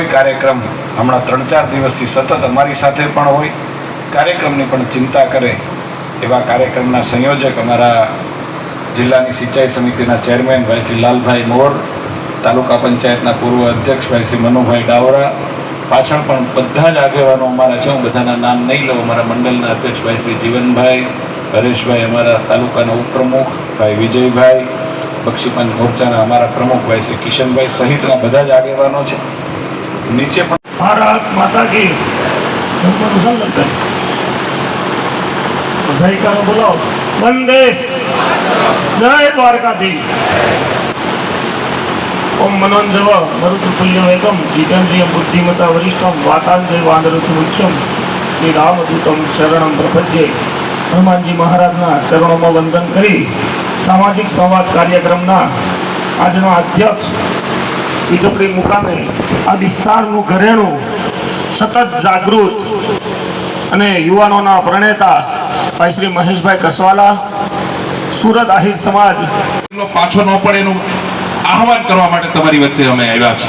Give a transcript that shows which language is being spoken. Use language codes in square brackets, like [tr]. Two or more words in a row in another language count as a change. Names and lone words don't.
[gu] કાર્યક્રમ હમણાં 3-4 દિવસથી સતત અમારી સાથે પણ હોય, કાર્યક્રમની પણ ચિંતા કરે એવા કાર્યક્રમના સંયોજક અમારા જિલ્લાની સિંચાઈ સમિતિના ચેરમેન ભાઈ શ્રી લાલભાઈ મોર, તાલુકા પંચાયતના પૂર્વ અધ્યક્ષ ભાઈ શ્રી મનુભાઈ ડાવરા, પાછળ પણ બધા જ આગેવાનો અમારા છે, હું બધાના નામ નહીં લઉં, અમારા મંડળના અધ્યક્ષ ભાઈ શ્રી જીવનભાઈ, હરેશભાઈ, અમારા તાલુકાના ઉપપ્રમુખ ભાઈ વિજયભાઈ, બક્ષીપંચ મોરચાના અમારા પ્રમુખ ભાઈ શ્રી કિશનભાઈ સહિતના બધા જ આગેવાનો છે। નીચે પણ [hi] भारत माता की [gu] બોલાવો, વંદે જય દ્વારકાધીશ। [sa] ओम मनोंजव मरुतुल्य वेगम जितेन्द्रिय बुद्धिमता वरिष्ठम वातांजय वांदरुच मुख्यम श्री रामदूतम शरणम प्रपद्ये। [gu] હનુમાનજી મહારાજના [hi] चरणों में [gu] વંદન કરી સામાજિક સંવાદ કાર્યક્રમના આજના અધ્યક્ષ વીજપડી મુકામે આ વિસ્તારનું ઘરેણું સતત જાગૃત અને યુવાનોના પ્રણેતા ભાઈ શ્રી મહેશભાઈ કસવાલા, સુરત આહિર સમાજ પાછો ન પડે એનું આહવાન કરવા માટે તમારી વચ્ચે અમે આવ્યા છીએ।